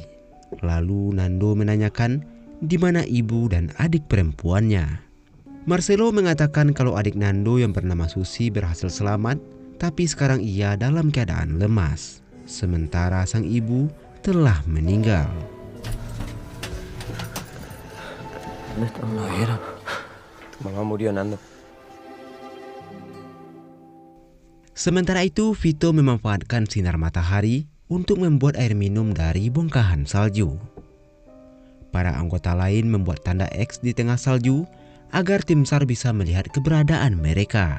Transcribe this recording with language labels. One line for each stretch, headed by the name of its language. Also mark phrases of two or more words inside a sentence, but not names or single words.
Indonesian: Lalu Nando menanyakan di mana ibu dan adik perempuannya. Marcelo mengatakan kalau adik Nando yang bernama Susi berhasil selamat, tapi sekarang ia dalam keadaan lemas. Sementara sang ibu telah meninggal.
Spanish: ¿Dónde está? ¿No vieron? Tu mamá murió, Nando.
Indonesian: Sementara itu, Vito memanfaatkan sinar matahari untuk membuat air minum dari bongkahan salju. Para anggota lain membuat tanda X di tengah salju agar tim SAR bisa melihat keberadaan mereka.